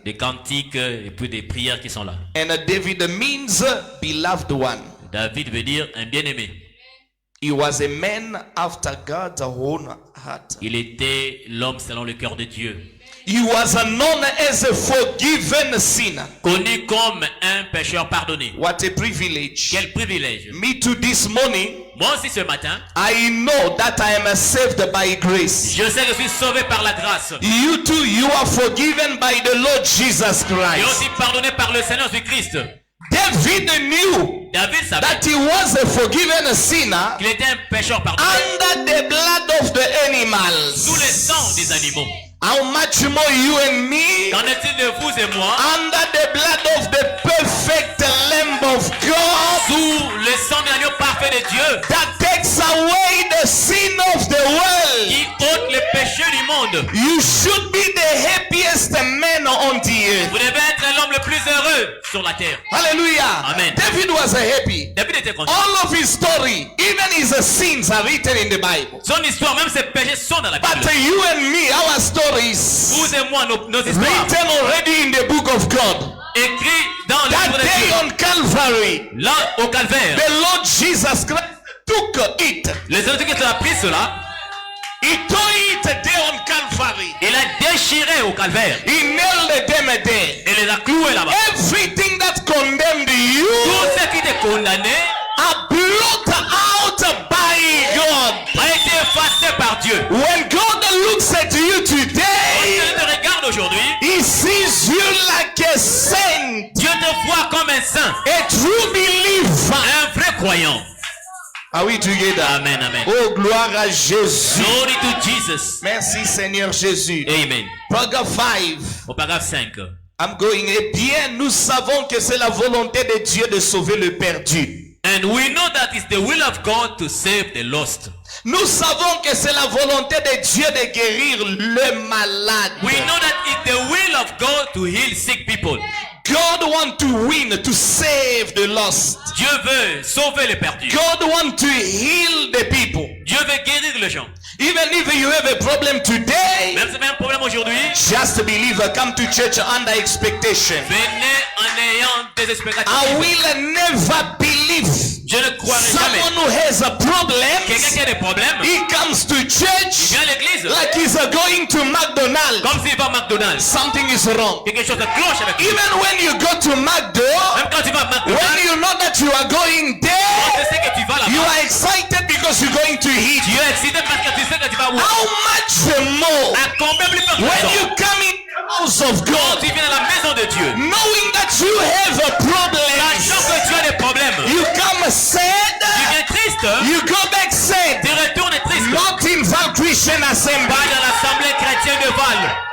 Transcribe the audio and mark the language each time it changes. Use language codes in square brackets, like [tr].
[fr] Des cantiques et puis des prières qui sont là. [en] And David means beloved one. [fr] David veut dire un bien-aimé. [en] He was a man after God's own heart. [fr] Il était l'homme selon le cœur de Dieu. [en] He was known as a forgiven sinner. [fr] Connu comme un pécheur pardonné. [en] What a privilege. [fr] Quel privilège. [en] Me too this morning. [fr] Moi aussi ce matin, [en] I know that I am saved by grace. [fr] je sais que je suis sauvé par la grâce. [en] You too, you are forgiven by the Lord Jesus [fr] Et [en] Christ. [fr] aussi pardonné par le Seigneur Jésus-Christ. [en] David knew [fr] David savait [en] that he was a forgiven sinner [fr] qu'il était un pécheur pardonné [en] under the blood of the animals. [fr] sous le sang des animaux. [en] How much more you and me [fr] Qu'en est-il de vous et moi [en] under the blood of the perfect Lamb of God [fr] sous le sang de l'agneau parfait de Dieu [en] that takes away the sin of the world? [fr] qui ôte le péché du monde? [en] You should be the happiest man on the earth. [fr] Vous devez être l'homme le plus heureux sur la terre. [en] Hallelujah. Amen. David was happy. [fr] David était content. [en] All of his story, even his sins are written in the Bible. [fr] Son histoire, même ses péchés sont dans la Bible. [en] But you and me, our stories [fr] Vous et moi, nos histoires, [en] written already in the book of God. [fr] écrits dans le [en] That [fr] livre de [en] day [fr] Dieu. [en] on Calvary, [fr] Là, au calvaire, [en] the Lord Jesus Christ took it. [fr] les Jésus-Christ a pris cela. [en] He tore it there on Calvary. [fr] Il a déchiré au calvaire. [en] He nailed them there. [fr] Et les a cloués là-bas. [en] Everything that condemned you [fr] Tout ce qui t'est condamné [en] are blotted out by God. [fr] a été effacé par Dieu. [en] When God looks at you [fr] Quand Dieu [en] today, [fr] te regarde aujourd'hui, [en] He sees you like a saint, [fr] Dieu te voit comme un saint, [en] a true believer. [fr] un vrai croyant. [en] Are we together? Amen, amen. [fr] Oh, gloire à Jésus. [en] Glory to Jesus. [fr] Merci Seigneur Jésus. Amen. Paragraphe 5. Au paragraphe 5. [en] I'm going. [fr] Eh bien, nous savons que c'est la volonté de Dieu de sauver le perdu. [en] And we know that it's the will of God to save the lost. [fr] Nous savons que c'est la volonté de Dieu de guérir le malade. [en] We know that it's the will of God to heal sick people. God wants to win, to save the lost. [fr] Dieu veut sauver les perdus. [en] God wants to heal the people. [fr] Dieu veut guérir les gens. [en] Even if you have a problem today, [fr] Même si vous avez un problème aujourd'hui, [en] just believe. Come to church under expectation. [fr] venez en ayant des expectations. [en] I will never believe [fr] Je ne croirai jamais. [en] someone who has a problem. [fr] Quelqu'un qui a des problèmes, [en] He comes to [fr] il [en] church [fr] vient à l'église [en] like he's going to McDonald's. [fr] comme s'il va à McDonald's. [en] Something is wrong. [fr] Quelque chose de cloche avec lui. [en] Even when you go to McDonald's, [fr] Même quand tu vas à [en] when [fr] McDonald's, [en] you know that you are going [fr] quand [en] there, [fr] tu sais que tu vas [en] you [fr] là-bas, [en] are excited because you're going to eat. [fr] tu es excité parce que tu sais que tu vas où? [en] How much more [fr] À combien plus fort que [en] when [fr] ça? [en] you come in the house of [fr] Quand [en] God, [fr] tu viens à la maison de Dieu, [en] knowing that you have a problem, [fr] sachant que tu as des problèmes, [en] you come sad, [fr] tu viens triste, [en] you go back sad, [fr] tu retournes triste. [en] not in Val Christian [fr] Pas [en] Assembly. [fr] dans l'assemblée chrétienne de Val.